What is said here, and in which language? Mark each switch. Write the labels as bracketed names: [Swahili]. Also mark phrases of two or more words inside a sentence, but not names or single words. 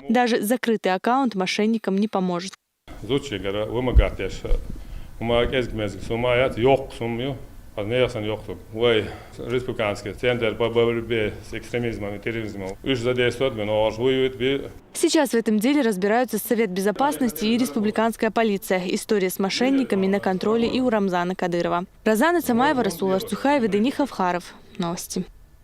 [Russian] Даже закрытый аккаунт мошенникам не поможет. Сейчас в этом деле разбираются Совет безопасности и республиканская полиция. История с мошенниками на контроле и у Рамзана Кадырова. Розана Самаева, Расул Арцухаев и Дени Хавхаров. Новости.